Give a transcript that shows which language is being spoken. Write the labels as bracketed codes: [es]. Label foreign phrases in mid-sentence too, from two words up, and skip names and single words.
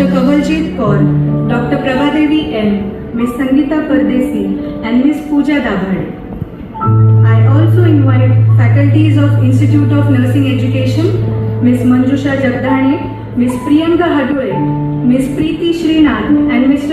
[en] Kavaljeet Kaur, Dr. Prabhadevi N, Ms. Sangeeta Pardesi, and Ms. Pooja Dabhade. I also invite faculties of Institute of Nursing Education, Ms. Manjusha Jagdane, Ms. Priyanka Hadule, Ms. Preeti Srinath and Mr.